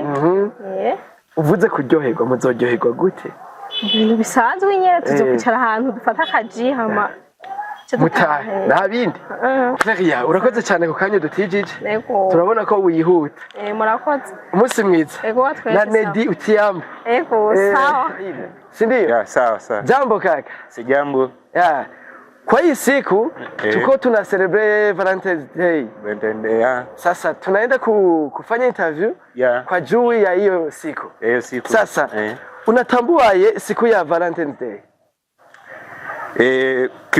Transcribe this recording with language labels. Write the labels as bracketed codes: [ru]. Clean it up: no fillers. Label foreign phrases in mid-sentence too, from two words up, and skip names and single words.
[rn] uvuze kuryoherwa muzoryoherwa gute ibintu bisanzwe nyene tuzokwicara ahantu dufata akaji hama mutahe nta bindi Cleria urakoze cyane ku kanya dutijije turabona ko wihuta murakoze umunsi mwiza na Nedi utiyamba [sw] sawa sindio sawa jambo kaka si jambo kwa hii siku tuko tuna celebrate Valentine's Day sasa tunaenda kufanya interview kwa juu ya hiyo siku sasa unatambuaje siku ya Valentine's Day